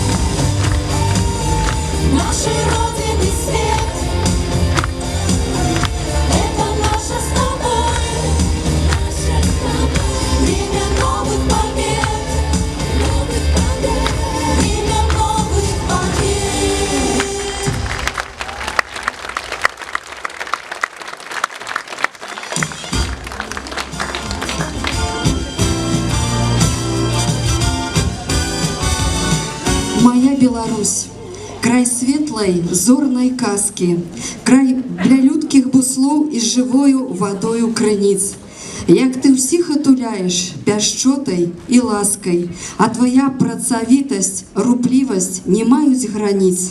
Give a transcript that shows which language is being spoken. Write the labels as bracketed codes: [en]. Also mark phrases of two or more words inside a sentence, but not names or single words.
[ru] Нашей Родины свет, это наше с тобой, время новых побед, время новых побед. [be] Моя Беларусь, край светлой зорной казки, край для людких буслоў і жывою вадою крыніц. Як ты ўсіх атуляеш пяшчотай і ласкай, а твоя працавітасць, руплівасць не маюць граніц.